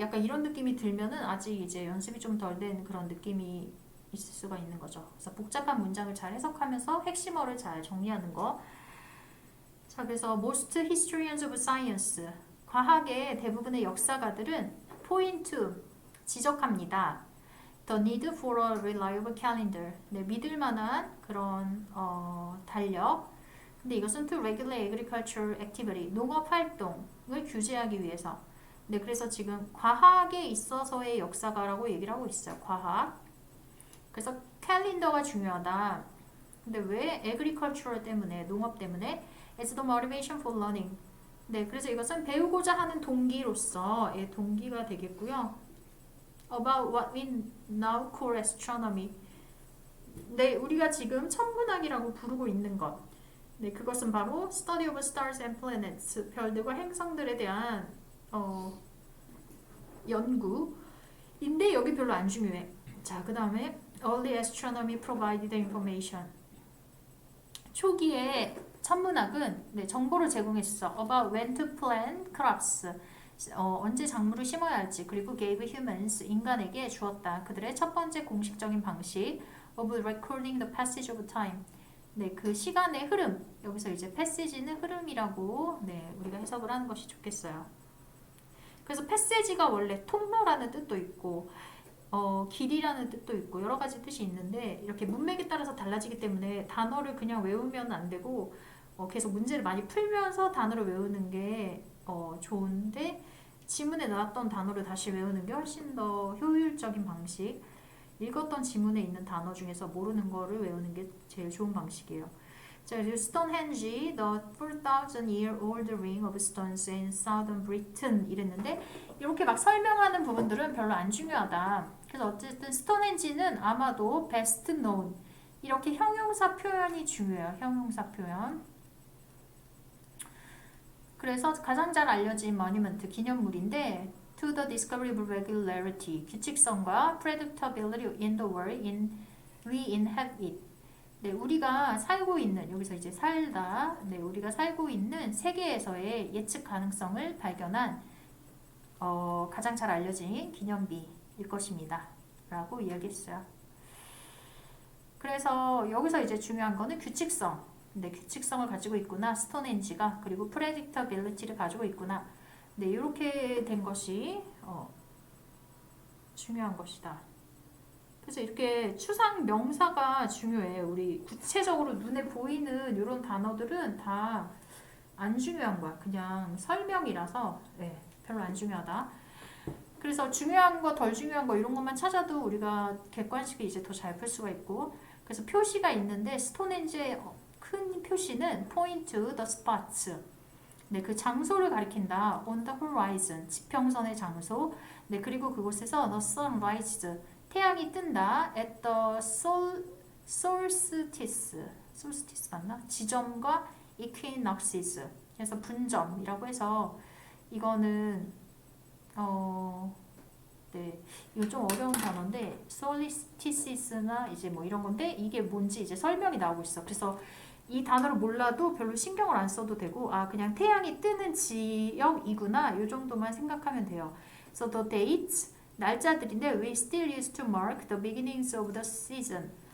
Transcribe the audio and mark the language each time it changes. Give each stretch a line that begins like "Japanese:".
Korean: 약간 이런 느낌이 들면은 아직 이제 연습이 좀 덜 된 그런 느낌이 있을 수가 있는 거죠. 그래서 복잡한 문장을 잘 해석하면서 핵심어를 잘 정리하는 거. 자, 그래서
English: most historians of science,
Korean: 과학의 대부분의 역사가들은
English: point to,
Korean: 지적합니다.
English: The need for a reliable calendar,
Korean: 네, 믿을 만한 그런 달력. 근데 이것은
English: to regulate agricultural activity,
Korean: 농업 활동을 규제하기 위해서. 네, 그래서 지금 과학에 있어서의 역사가라고 얘기를 하고 있어요. 과학. 그래서 캘린더가 중요하다. 근데 왜 agricultural 때문에, 농업 때문에?
English: It's the motivation for learning.
Korean: 네, 그래서 이것은 배우고자 하는 동기로서의 동기가 되겠고요.
English: About what we now call astronomy.
Korean: 네, 우리가 지금 천문학이라고 부르고 있는 것. 네, 그것은 바로
English: study of stars and planets,
Korean: 별들과 행성들에 대한 연구인데 여기 별로 안 중요해. 자, 그 다음에
English: early astronomy provided information.
Korean: 초기에 천문학은 네, 정보를 제공했어.
English: About when to plant crops.
Korean: 언제 작물을 심어야 할지, 그리고
English: gave humans,
Korean: 인간에게 주었다. 그들의 첫 번째 공식적인 방식
English: of recording the passage of time.
Korean: 네, 그 시간의 흐름. 여기서 이제 passage는 흐름이라고 네, 우리가 해석을 하는 것이 좋겠어요. 그래서 passage가 원래 통로라는 뜻도 있고 길이라는 뜻도 있고 여러 가지 뜻이 있는데 이렇게 문맥에 따라서 달라지기 때문에 단어를 그냥 외우면 안 되고 계속 문제를 많이 풀면서 단어를 외우는 게 좋은데 지문에 나왔던 단어를 다시 외우는 게 훨씬 더 효율적인 방식. 읽었던 지문에 있는 단어 중에서 모르는 거를 외우는 게 제일 좋은 방식이에요.
English: 자, 그리고 Stonehenge, the 4,000-year-old ring of stones in southern Britain
Korean: 이랬는데 이렇게 막 설명하는 부분들은 별로 안 중요하다. 그래서 어쨌든 스톤헨지는 아마도
English: best known
Korean: 이렇게 형용사 표현이 중요해요. 형용사 표현. 그래서 가장 잘 알려진 모니먼트 기념물인데
English: to the discovery of regularity
Korean: 규칙성과
English: predictability in the world we inhabit it.
Korean: 네, 우리가 살고 있는 여기서 이제 살다. 네, 우리가 살고 있는 세계에서의 예측 가능성을 발견한 가장 잘 알려진 기념비일 것입니다. 라고 이야기했어요. 그래서 여기서 이제 중요한 거는 규칙성. 네, 규칙성을 가지고 있구나. 스톤헨지가. 그리고 predictability를 가지고 있구나. 네, 이렇게 된 것이 중요한 것이다. 그래서 이렇게 추상 명사가 중요해. 우리 구체적으로 눈에 보이는 이런 단어들은 다 안 중요한 거야. 그냥 설명이라서 네, 별로 안 중요하다. 그래서 중요한 거, 덜 중요한 거 이런 것만 찾아도 우리가 객관식을 이제 더 잘 풀 수가 있고 그래서 표시가 있는데 스톤헨지의 큰 표시는
English: point to the spots.
Korean: 네, 그 장소를 가리킨다.
English: on the horizon,
Korean: 지평선의 장소. 네, 그리고 그곳에서
English: the sun rises,
Korean: 태양이 뜬다.
English: at the solstice, solstice
Korean: 맞나? 지점과 equinoxes. 그래서 분점이라고 해서 이거는 네, 이거 좀 어려운 단어인데 solstices나 이제 뭐 이런 건데 이게 뭔지 이제 설명이 나오고 있어. 그래서 이 단어를 몰라도 별로 신경을 안 써도 되고 그냥 태양이 뜨는 지역이구나 이 정도만 생각하면 돼요.
English: So the dates,
Korean: 날짜들인데
English: we still use to mark the beginnings of the season.